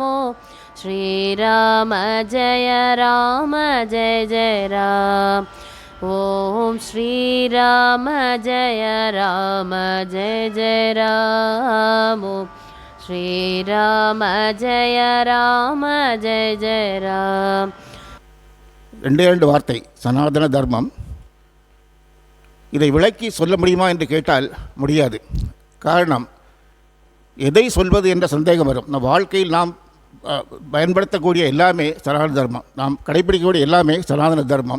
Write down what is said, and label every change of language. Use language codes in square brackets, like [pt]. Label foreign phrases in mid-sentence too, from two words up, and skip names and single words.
[sa] श्रीराम जय राम जय जय राम। ॐ श्रीराम जय राम जय जय राम। श्रीराम जय राम जय जय राम. [ta] ரெண்டு வார்த்தை சனாதன தர்மம். இதை விளக்கி சொல்ல முடியுமா என்று கேட்டால் முடியாது. காரணம், எதை சொல்வது என்ற சந்தேகம் வரும். நம் வாழ்க்கையில் நாம் பயன்படுத்தக்கூடிய எல்லாமே சனாதன தர்மம், நாம் கடைபிடிக்கக்கூடிய எல்லாமே சனாதன தர்மம்.